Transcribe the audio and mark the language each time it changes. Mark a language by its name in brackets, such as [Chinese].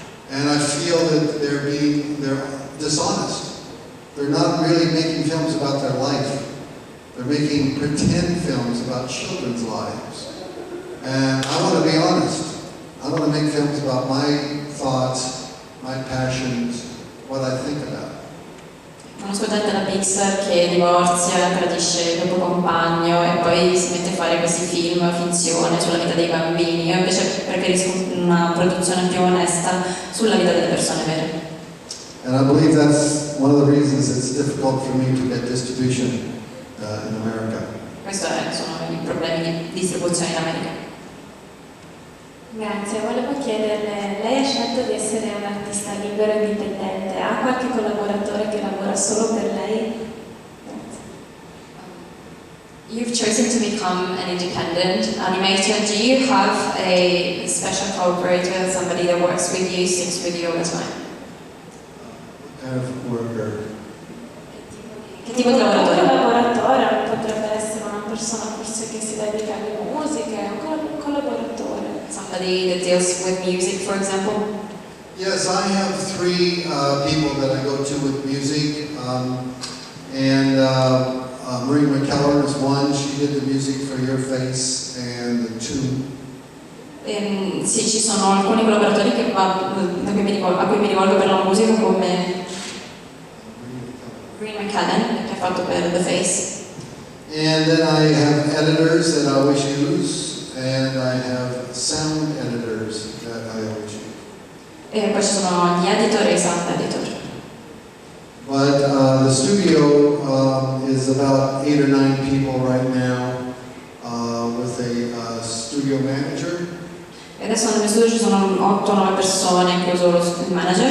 [English] And I feel that they're dishonest. They're not really making films about their life. They're making pretend films about children's lives. And I want to be honest. I want to make films about my thoughts, my passions, what I think about. [Italian] Conosco gente da Pixar che divorzia, tradisce il proprio compagno e poi si mette a fare questi film, finzione sulla vita dei bambini. Io invece preferisco una produzione più onesta sulla vita delle persone vere. [English] And I believe that's one of the reasons it's difficult for me to get distribution in America. [Italian] Questi sono i problemi di distribuzione in America. Grazie, volevo chiederle, lei ha scelto di essere un artista libero e indipendente, ha qualche collaboratore che lavora solo per lei? Grazie. [English] You've chosen to become an independent animator. Do you have a special collaborator, somebody that works with you, sings with you all the time? Kind of worker. [Italian] Che tipo di Un lavoratore? collaboratore potrebbe essere una persona forse che si dedica alle musiche, un collaboratore. [English] Somebody that deals with music, for example? Yes, I have three people that I go to with music, and Marie McKellar is one. She did the music for Your Face and the Tune. [Italian] Sì, ci sono alcuni collaboratori a cui mi rivolgo per la musica, come Green McKellen, che ha fatto per The Face. [English] And then I have editors that I always use, and I have sound editors that I always use. [Italian] E poi ci sono gli editor e i sound editor. [English] But the studio is about 8 or 9 people right now, with a studio manager, [Italian] E adesso nel mio studio ci sono 8-9 persone, incluso il manager,